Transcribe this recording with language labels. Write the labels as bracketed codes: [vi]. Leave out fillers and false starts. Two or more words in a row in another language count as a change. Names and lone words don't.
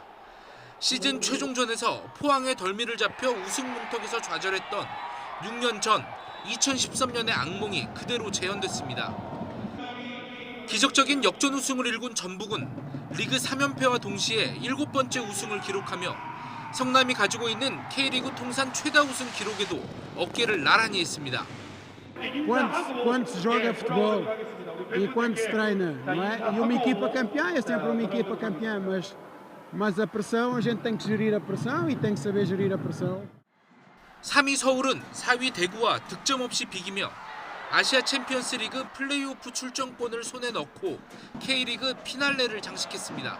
[ko] 시즌 최종전에서 포항의 덜미를 잡혀 우승 문턱에서 좌절했던 6년 전 2013년의 악몽이 그대로 재현됐습니다. 기적적인 역전 우승을 일군 전북은 리그 3연패와 동시에 7번째 우승을 기록하며 성남이 가지고 있는 K리그 통산 최다 우승 기록에도 어깨를 나란히 했습니다. [pt] Quando se joga futebol e quando se treina, não é? E uma equipa campeã é sempre uma equipa campeã, mas a pressão, a gente tem que gerir a pressão e tem que saber gerir a pressão. [ko] 3위 서울은 4위 대구와 득점 없이 비기며 아시아 챔피언스 리그 플레이오프 출전권을 손에 넣고 K리그 피날레를 장식했습니다.